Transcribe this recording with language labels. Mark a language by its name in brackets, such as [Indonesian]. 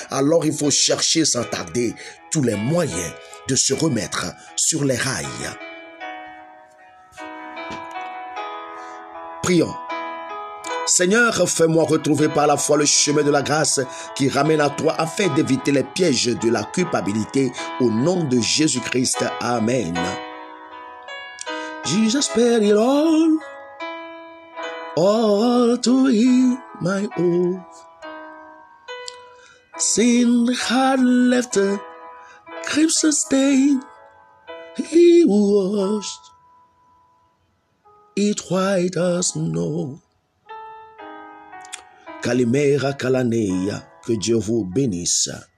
[French] Alors il faut chercher sans tarder tous les moyens de se remettre sur les rails. Prions. Seigneur, fais-moi retrouver par la foi le chemin de la grâce qui ramène à toi afin d'éviter les pièges de la culpabilité au nom de Jésus-Christ. Amen. [English] Jesus paid it all to heal my oath. Sin had left a crimson stain, he washed it white as snow. [French] Kalimera Kalaneya, que Dieu vous bénisse.